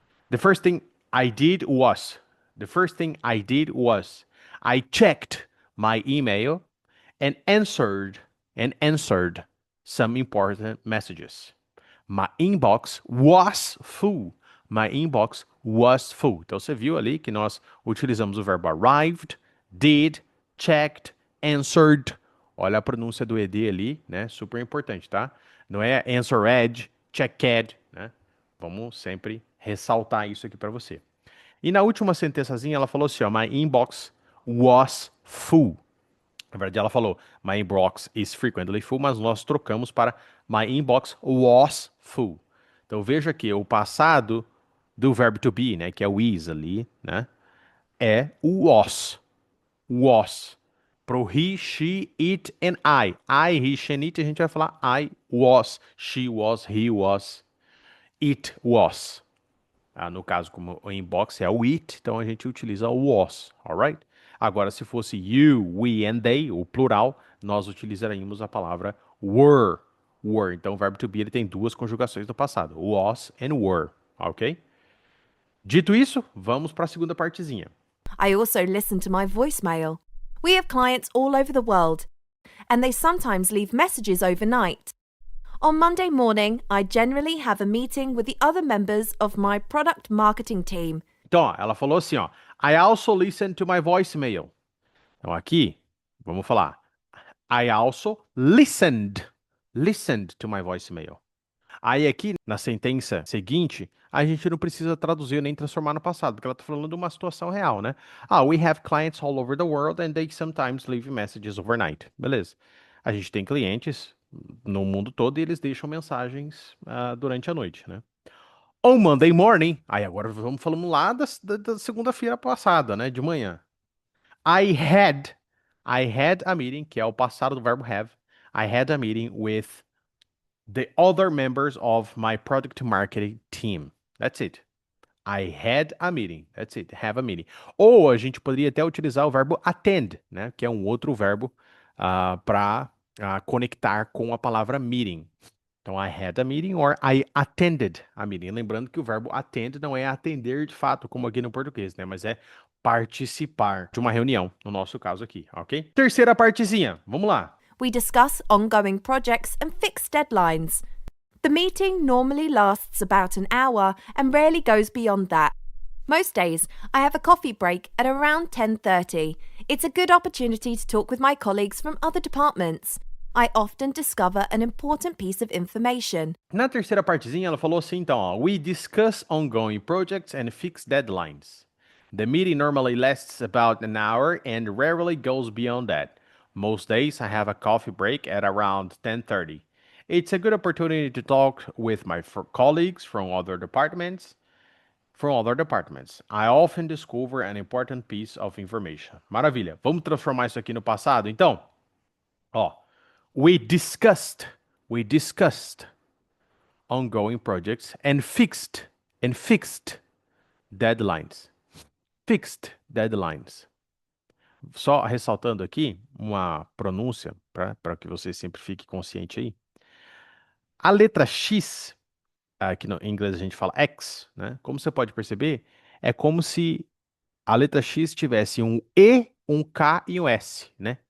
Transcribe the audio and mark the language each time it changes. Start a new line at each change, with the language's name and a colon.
English: The first thing I did was, I checked my email and answered some important messages. My inbox was full. My inbox was full.
Portuguese: Então você viu ali que nós utilizamos o verbo
English: arrived, did, checked, answered.
Portuguese: Olha a pronúncia do ed ali, né? Super importante, tá? Não é
English: answered, checked,
Portuguese: né? Vamos sempre ressaltar isso aqui para você. E na última sentençazinha ela falou assim, ó,
English: my inbox was full.
Portuguese: Na verdade, ela falou,
English: my inbox is frequently full,
Portuguese: mas nós trocamos para
English: my inbox was full.
Portuguese: Então veja que o passado do verbo to be, né, que é o is ali, né, é o was.
English: Was.
Portuguese: Pro
English: he, she, it and I. I, he, she and it,
Portuguese: a gente vai falar
English: I was, she was, he was, it was.
Portuguese: No caso, como o inbox é o it, então a gente utiliza o was,
English: alright?
Portuguese: Agora, se fosse you, we and they, o plural, nós utilizaríamos a palavra were. Were. Então, o verbo to be ele tem duas conjugações no passado,
English: was and were, ok?
Portuguese: Dito isso, vamos para a segunda partezinha.
English: I also listen to my voicemail. We have clients all over the world, and they sometimes leave messages overnight. On Monday morning, I generally have a meeting with the other members of my product marketing team.
Portuguese: Então, ó, ela falou assim, ó,
English: I also listen to my voicemail.
Portuguese: Então, aqui, vamos falar.
English: I also listened to my voicemail.
Portuguese: Aí aqui, na sentença seguinte, a gente não precisa traduzir nem transformar no passado, porque ela está falando de uma situação real, né?
English: We have clients all over the world and they sometimes leave messages overnight.
Portuguese: Beleza. A gente tem clientes no mundo todo e eles deixam mensagens durante a noite, né?
English: On Monday morning,
Portuguese: aí agora vamos falando lá da segunda-feira passada, né? De manhã.
English: I had a meeting,
Portuguese: que é o passado do verbo have.
English: I had a meeting with the other members of my product marketing team. That's it. I had a meeting. That's it. Have a meeting.
Portuguese: Ou a gente poderia até utilizar o verbo attend, né? Que é um outro verbo para conectar com a palavra meeting.
English: Então, I had a meeting or I attended a meeting.
Portuguese: Lembrando que o verbo attend não é atender de fato, como aqui no português, né? Mas é participar de uma reunião, no nosso caso aqui, ok? Terceira partezinha, vamos lá.
English: We discuss ongoing projects and fixed deadlines. The meeting normally lasts about an hour and rarely goes beyond that. Most days, I have a coffee break at around 10:30. It's a good opportunity to talk with my colleagues from other departments. I often discover an important piece of information.
Portuguese: Na terceira partezinha, ela falou assim, então, ó,
English: we discuss ongoing projects and fixed deadlines. The meeting normally lasts about an hour and rarely goes beyond that. Most days, I have a coffee break at around 10:30. It's a good opportunity to talk with my colleagues from other departments. I often discover an important piece of information.
Portuguese: Maravilha. Vamos transformar isso aqui no passado, então? Ó,
English: We discussed ongoing projects and fixed deadlines. Fixed deadlines.
Portuguese: Só ressaltando aqui uma pronúncia para que você sempre fique consciente aí. A letra X, aqui no, em inglês a gente fala X, né? Como você pode perceber, é como se a letra X tivesse um E, um K e um S, né?